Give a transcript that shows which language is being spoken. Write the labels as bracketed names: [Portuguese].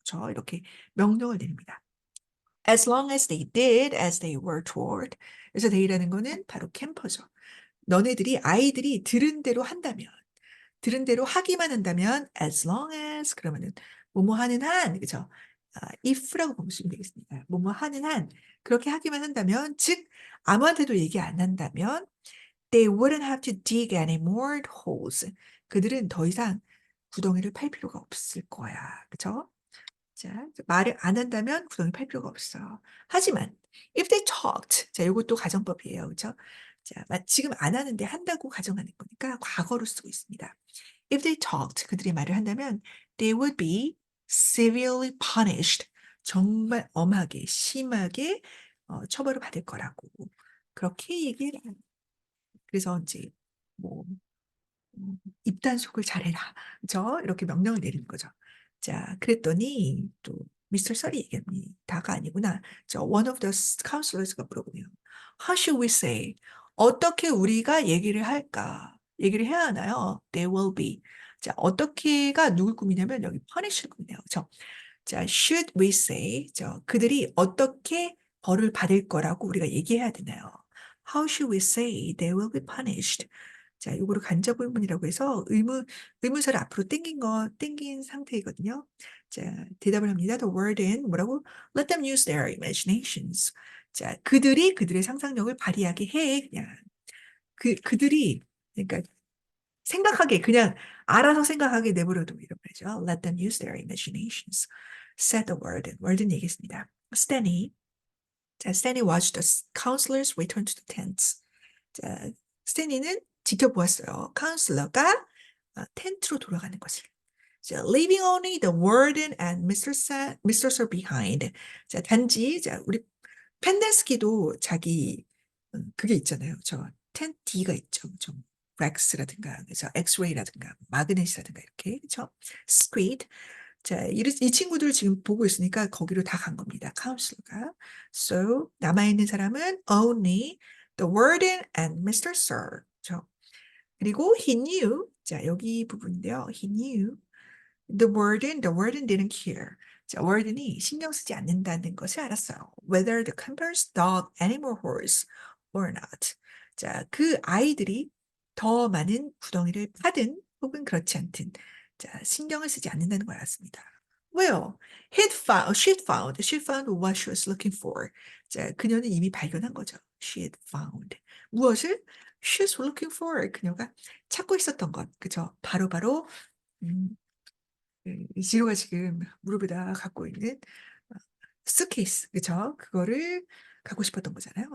[Korean] 이렇게 명령을 내립니다. [English] As long as they did as they were told. [Korean] 그래서 they라는 거는 바로 캠퍼죠. 아이들이 들은 대로 하기만 한다면 [English] as long as [Korean] 그러면은 뭐뭐 하는 한 그죠? if라고 보시면 되겠습니다. 뭐뭐 하는 한 그렇게 하기만 한다면 즉 아무한테도 얘기 안 한다면 [English] they wouldn't have to dig any more holes. [Korean] 그들은 더 이상 구덩이를 팔 필요가 없을 거야. 그죠? 자, 말을 안 한다면 구덩이 팔 필요가 없어. 하지만 [English] if they talked, [Korean] 자, 이것도 가정법이에요, 그렇죠? 자, 지금 안 하는데 한다고 가정하는 거니까 과거로 쓰고 있습니다. [English] If they talked, [Korean] 그들이 말을 한다면 [English] they would be severely punished. [Korean] 정말 엄하게, 심하게 처벌을 받을 거라고 그렇게 얘기를 해요. 그래서 이제 뭐 입단속을 잘해라. 그죠? 이렇게 명령을 내리는 거죠. 자, 그랬더니 또 미스터 썰이 얘기합니다가 아니구나. [English] one of the counselors가 [Korean] 물어보네요. [English] How should we say? [Korean] 어떻게 우리가 얘기를 할까? 얘기를 해야 하나요? [English] They will be. [Korean] 자, 어떻게가 누굴 꿈이냐면 여기 punish를 꿈이네요. [English] 그죠? 자, should we say? [Korean] 그들이 어떻게 벌을 받을 거라고 우리가 얘기해야 되나요? [English] How should we say they will be punished? [Korean] 자, 요거를 간접의문이라고 해서 의문사를 앞으로 땡긴 상태이거든요. 자, 대답을 합니다. [English] The warden, [Korean] 뭐라고? [English] Let them use their imaginations. [Korean] 자, 그들의 상상력을 발휘하게 해. 그냥. 그들이, 그러니까 그냥 알아서 생각하게 내버려둬. 이런 말이죠. [English] Let them use their imaginations. Said the warden. [Korean] warden 얘기했습니다. [English] Stanley watched the counselors return to the tents. [Korean] 자, 스탠리는 지켜보았어요. 카운슬러가 텐트로 돌아가는 것을. [English] 자, leaving only the warden and Mr. Sir behind. [Korean] 자, 단지 우리 펜데스키도 자기 그게 있잖아요. 텐디가 있죠. 좀 렉스라든가 그래서 엑스레이라든가 마그넷이라든가 이렇게 그렇죠? 스퀴드. 자, 이 친구들 지금 보고 있으니까 거기로 다 간 겁니다. 카운슬러가. [English] So [Korean] 남아있는 사람은 [English] only the warden and Mr. [Korean] Sir. 그렇죠? 그리고 [English] he knew. [Korean] 자, 여기 부분인데요. [English] He knew the warden didn't care. [Korean] 자, warden이 신경 쓰지 않는다는 것을 알았어요. [English] Whether the campers dug any more holes or not. [Korean] 자, 그 아이들이 더 많은 구덩이를 파든 혹은 그렇지 않든 자, 신경을 쓰지 않는다는 걸 알았습니다. [English] Well, she found what she was looking for. [Korean] 자, 그녀는 이미 발견한 거죠. [English] She had found. [Korean] 무엇을? [English] She was looking for. [Korean] 그녀가 찾고 있었던 것. 그죠? 바로, 음, 지로가 지금 무릎에다 갖고 있는 수케이스, 그쵸? 그거를 갖고 싶었던 거잖아요.